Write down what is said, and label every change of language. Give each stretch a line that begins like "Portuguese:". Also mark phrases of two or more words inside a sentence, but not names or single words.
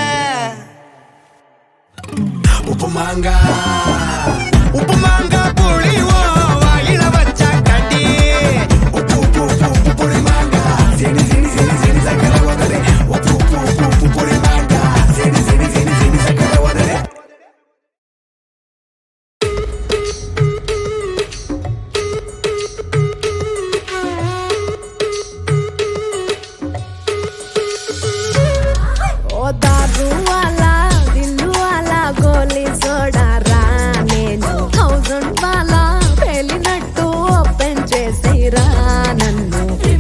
Tamil: உப்பு மாங்கா புளிவோ வாயில வச்ச கட்டி உப்பு உப்பு உப்பு உப்பு புளி மாங்கா சினி சினி சினி சினி சக்கரை உதடு உப்பு உப்பு உப்பு உப்பு புளி மாங்கா சினி சினி சினி சினி சக்கரை உதடு
Telugu: ఓ
Hindi: दारू वाला दिल्लु वाला
Telugu: గోలి సోడా రా నేను 1000 వాలా పేలినట్టు ఓపెన్ చేసిరా నన్ను రిమి